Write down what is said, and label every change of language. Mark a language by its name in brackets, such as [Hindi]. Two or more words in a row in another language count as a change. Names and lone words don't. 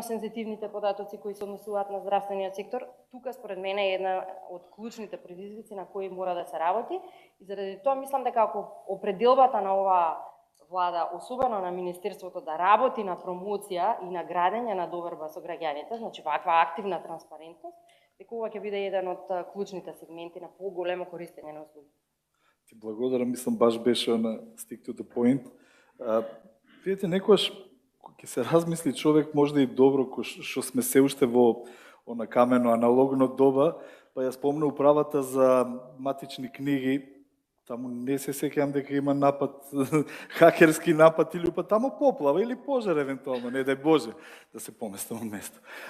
[Macedonian] сензитивните податоци кои се однесуваат на здравствениот сектор, тука според мене е една од клучните предизвици на кои мора да се работи и заради тоа мислам дека ако определбата на оваа влада, особено на Министерството, да работи на промоција и на градење на доверба со граѓаните, значи ваква активна транспарентност, дека ова ќе биде еден од клучните сегменти на поголемо користење на услуги. Ти благодарам, мислам баш беше на [English] stick to the point. [Macedonian] Видите, некојаш ќе се размисли човек можда и добро што сме се уште во она камено аналогно доба, па ја спомна управата за матични книги. Таму не се сеќавам дека има напад, хакерски напад или па таму поплава или пожар евентуално, не дај Боже да се поместам од место.